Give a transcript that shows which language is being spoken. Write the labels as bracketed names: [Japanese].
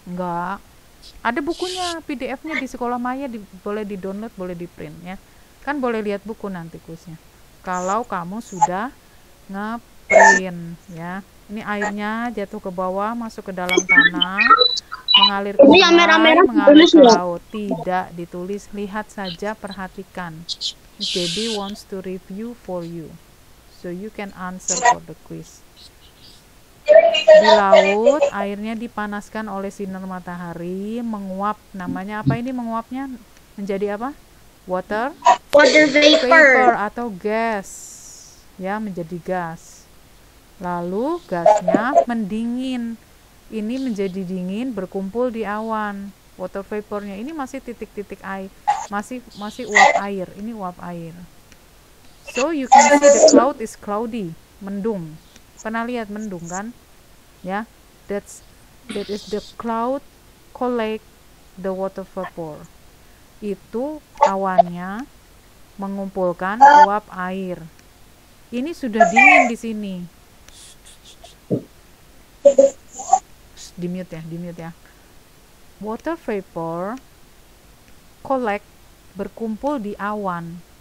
[Indonesian] Enggak. Ada bukunya, PDF-nya di Sekolah Maya, boleh di-download, boleh di-print ya. Kan boleh lihat buku nanti kuisnya. Kalau kamu sudah nge-print ya. Ini airnya jatuh ke bawah, masuk ke dalam tanah, mengalir ke sungai, mengalir ke laut. Tidak ditulis, lihat saja, perhatikan. [English] Baby wants to review for you. So you can answer for the quiz. [Indonesian] Di laut, airnya dipanaskan oleh sinar matahari, menguap. Namanya apa ini menguapnya? Menjadi apa? Water vapor atau gas. Ya, menjadi gas. Lalu gasnya mendingin. Ini menjadi dingin, berkumpul di awan. Water vapornya ini masih titik-titik air, masih uap air. Ini uap air. [English] So you can see the cloud is cloudy, mendung. [Indonesian] Pernah lihat mendung kan? [English] Ya, that is the cloud collect the water vapor. [Indonesian] Itu awannya mengumpulkan uap air. Ini sudah dingin di sini. Di mute ya. [English] Water vapor collect, [Indonesian] berkumpul di awan.